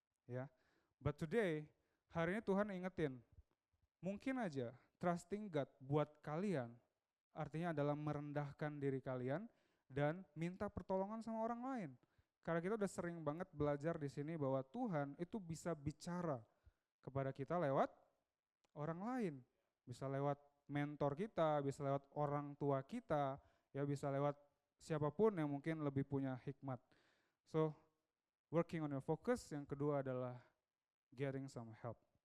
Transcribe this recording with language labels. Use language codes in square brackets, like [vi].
[id] Ya. [en] But today, [id] hari ini Tuhan ingetin, mungkin aja trusting God buat kalian artinya adalah merendahkan diri kalian dan minta pertolongan sama orang lain. Karena kita udah sering banget belajar di sini bahwa Tuhan itu bisa bicara kepada kita lewat orang lain. Bisa lewat mentor kita, bisa lewat orang tua kita, ya bisa lewat siapapun yang mungkin lebih punya hikmat. [en] So, working on your focus. [id] Yang kedua adalah [en] getting some help.